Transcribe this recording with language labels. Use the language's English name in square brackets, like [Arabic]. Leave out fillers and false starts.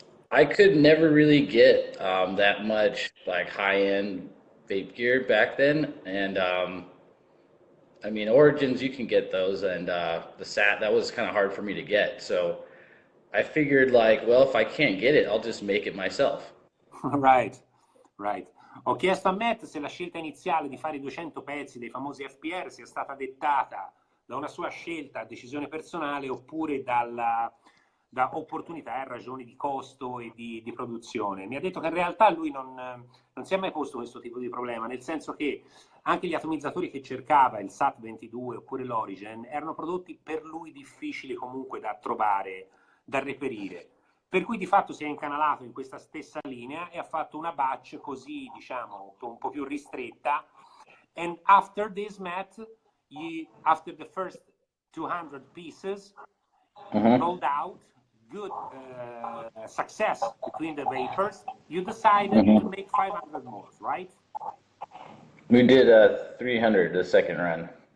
[English] I could never really get that much like high-end vape gear back then, and I mean, Origins you can get those, and the Sat that was kind of hard for me to get. So I figured like, well, if I can't get it, I'll just make it myself. Right, right. [Italian] Ho chiesto a Matt se la scelta iniziale di fare i 200 pezzi dei famosi FPR sia stata dettata da una sua scelta, decisione personale, oppure da opportunità e ragioni di costo e di produzione. Mi ha detto che in realtà lui non si è mai posto questo tipo di problema, nel senso che anche gli atomizzatori che cercava, il SAT 22 oppure l'Origin, erano prodotti per lui difficili comunque da trovare, da reperire. Per cui di fatto si è incanalato in questa stessa linea e ha fatto una batch così, diciamo, un po' più ristretta. [English] And after this, Matt, after the first 200 pieces rolled out, good success between the vapors, you decided to make 500 more, right? We did 300 the second run.